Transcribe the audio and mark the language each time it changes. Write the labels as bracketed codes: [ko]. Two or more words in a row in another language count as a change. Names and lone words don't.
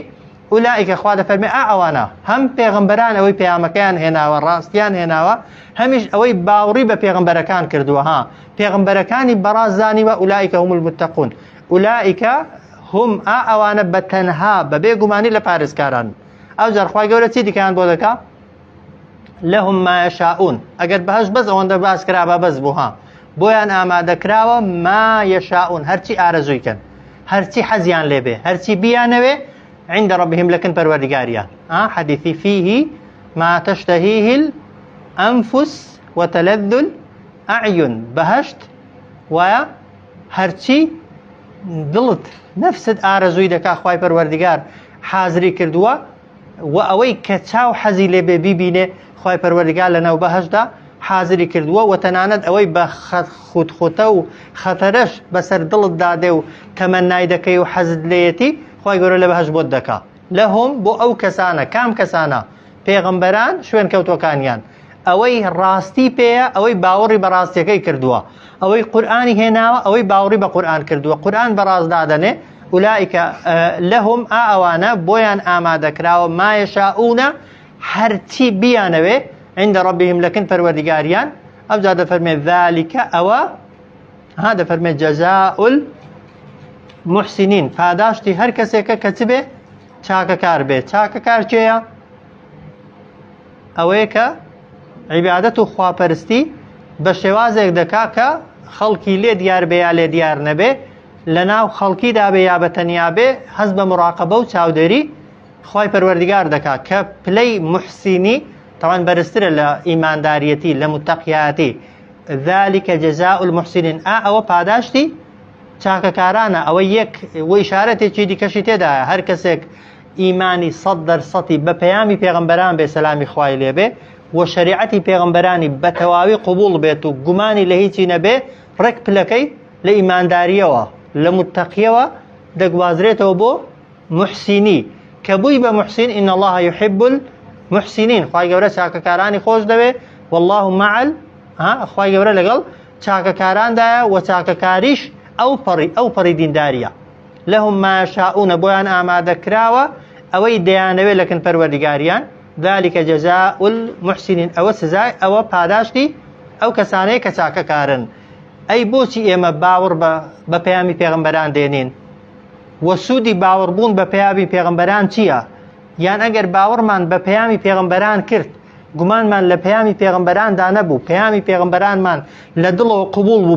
[ckb] ئولائیکە خوا دەفەرمێ ئەوانە هەم پێغەمبەران ئەوەی پەیامەکەیان هێناوە ڕاستیان هێناوە، هەمیش ئەوەی باوەڕی بە پێغەمبەرەکان کردووە، ها پێغەمبەرەکانی بەڕاست زانیوە. [ar] ئولائیکە هم المتقون، [ckb] ئولائیکە هم ئەوانە بە تەنها بە بێگومانی لە پارێزکاران. ئەو جار خوای گەورە چی دیکەیان بۆ دەکا؟ [ar] لەهم ما یەشاؤون، [ckb] ئەگەر بەهەشت بەس ئەوەندە باس کرا بە بەس بوو ها، بۆیان ئامادەکراوە [ar] ما یەشاؤون، [ckb] هەرچی ئارەزوویکەن، هەرچی حەزیان لێبێ، هەرچی بیانەوێ [ar] عند ربهم لكن [ckb] پروردگاریان. [ar] حديثي فيه ما تشتهيه الأنفس وتلذ الأعين، [ckb] بهشت ويا هرچی دڵت نفست ئارەزووی دەکا خوای پەروەردگار حازری کردووە و ئەوەی کە چاو حەزی لێبێ بیبینێ خوای پەروەردگار لەناو بەهشتدا حازری کردووە و تەنانەت ئەوەی بە خودخۆتە و خەتەرەش بەسەر دڵت دادێ و تەمەنای دەکەی و حەزت لێیەتی خوای گەورە لە بەهشت بۆت دەکا. لەهم بۆ ئەو کەسانە، کام کەسانە؟ پێغەمبەران شوێن کەوتوەکانیان، ئەوەی ڕاستی پێیە، ئەوەی باوەڕی بە ڕاستیەکەی کردووە، ئەوەی قورئانی هێناوە، ئەوەی باوەڕی بە قورئان کردووە، قورئان بەڕاست دادەنێ. [ar] ئولائیکە لەهم [ckb] ئەوانە بۆیان ئامادەکراوە [ar] ما یەشاؤون، [ckb] هەرچی بیانەوێ [ar] عند ربهم لەکن [ckb] پەروەردگاریان. ئەو جا دەفەرمێ ذالکە ئەوە ها دەفەرمێ [ar] جەزاء المحسنین، [ckb] پاداشتی هەر کەسێکە کە چ بێ؟ چاکەکار بێ. چاکەکار کێیە؟ ئەوەیە کە عیبادەت و خواپەرستی بە شێوازێک دەکا کە خەڵکی لێ دیار بێ یا لێ دیار نەبێ، لە ناو خەڵکیدا بێ یا بە تەنیا بێ، هەست بە مراقەبە و چاودێری خوای پەروەردگار دەکا کە پلەی محسینی طبعا بەرزترە لە ئیمانداریەتی، لە متەقیاتی. [ar] ذلك جزاء المحسنین، [ckb] ئەوە پاداشتی چاکەکارانە ئەوە یەک و ئیشارەتێکی دیکەشی تێدایە هەر کەسێک ئیمانی 100% بە پەیامی پێغەمبەران بێ سەلامی خوای لێبێ و شریعەتی پێغەمبەرانی بە تەواوی قبول بێت و گومانی لە هیچی نەبێ ڕێک پلەکەی لە ئیمانداریەوە لە متەقیەوە دەگوازرێتەوە بۆ محسینی کە بووی بە محسین [ar] ئین الله يحب المحسنین [ckb] خوای گەورە چاکەکارانی خۆش دەوێ [ar] والله مع [ckb] خوای گەورە لەگەڵ چاکەکاراندایە و چاکەکاریش ئەو پەڕی دینداریە [ar] لەهم ما یشاؤون [ckb] بۆیان ئامادەکراوە ئەوەی دەیانەوێت لەکن پەروەردگاریان [ar] ذلك جزاء المحسنين [ckb] ئەوە سزای ئەوە پاداشتی ئەو کەسانەیە کە چاکەکارن ئەی بۆچی ئێمە باوەڕ بە پەیامی پێغەمبەران دێنین و سوودی باوەڕبوون بە پەیامی پێغەمبەران چییە یان ئەگەر باوەڕمان بە پەیامی پێغەمبەران کرد گومانمان لە پەیامی پێغەمبەراندا نەبوو پەیامی پێغەمبەرانمان لە دڵەوە قبول بوو